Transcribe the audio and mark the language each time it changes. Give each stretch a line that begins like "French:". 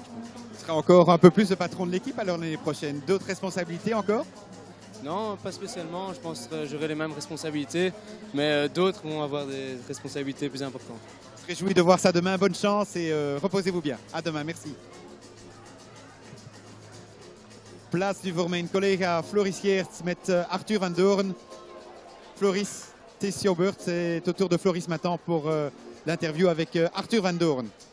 French: Vous serez encore un peu plus le patron de l'équipe alors l'année prochaine. D'autres responsabilités encore ? Non, pas spécialement. Je pense que j'aurai les mêmes responsabilités, mais d'autres vont avoir des responsabilités plus importantes. Je serais réjoui de voir ça demain. Bonne chance et reposez-vous bien. À demain, merci.
Dutch: Plaats nu voor mijn collega Floris Geerts met Arthur van Doorn. Floris,
French: c'est
Dutch: jouw beurt.
French: C'est au tour de Floris maintenant pour l'interview avec Arthur van Doorn.